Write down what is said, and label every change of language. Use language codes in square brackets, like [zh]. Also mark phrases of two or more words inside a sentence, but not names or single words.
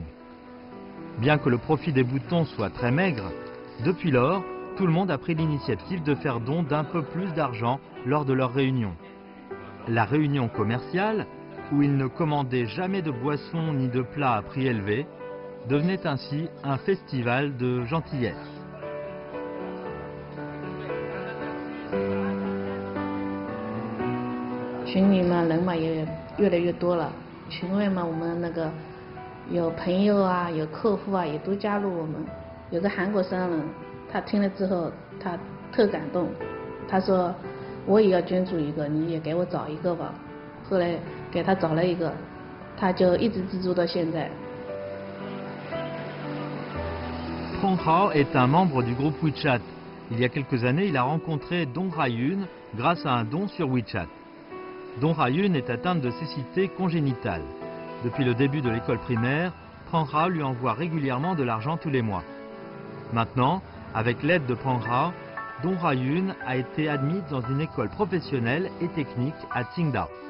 [fr] Bien que le profit des boutons soit très maigre, depuis lors, tout le monde a pris l'initiative de faire don d'un peu plus d'argent lors de leur réunion. La réunion commerciale, où ils ne commandaient jamais de boissons ni de plats à prix élevé, devenait ainsi un festival de gentillesse. [zh] 群里嘛人嘛也越来越多了，群外嘛我们那个有朋友啊有客户啊也都加入我们。有个韩国商人，他听了之后他特感动，他说我也要捐助一个，你也给我找一个吧。后来给他找了一个，他就一直资助到现在。 [fr] Peng Hao est un membre du groupe WeChat. Il y a quelques années, il a rencontré Dong Haiyun grâce à un don sur WeChat. Dong Haiyun est atteinte de cécité congénitale. Depuis le début de l'école primaire, Peng Hao lui envoie régulièrement de l'argent tous les mois. Maintenant, avec l'aide de Peng Hao, Dong Haiyun a été admise dans une école professionnelle et technique à Qingdao.